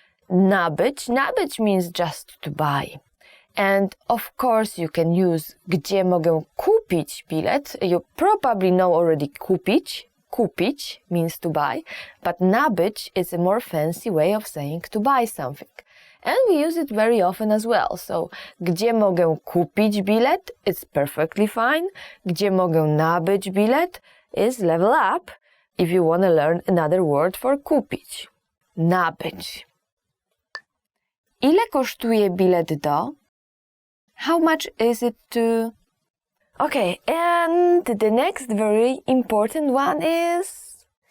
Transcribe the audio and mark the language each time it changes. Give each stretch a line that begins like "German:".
English: Nabyć means just to buy. And of course you can use
Polish: gdzie mogę kupić bilet.
English: You probably know already kupić. kupić means to buy, but nabyć is a more fancy way of saying to buy something. And we use it very often as well.
Polish: So, gdzie mogę kupić bilet?
English: It's perfectly fine.
Polish: Gdzie mogę nabyć bilet?
English: Is level up if you want to learn another word for kupić. Nabyć.
Polish: Ile kosztuje bilet do?
English: How much is it to... Okay, and the next very important one is...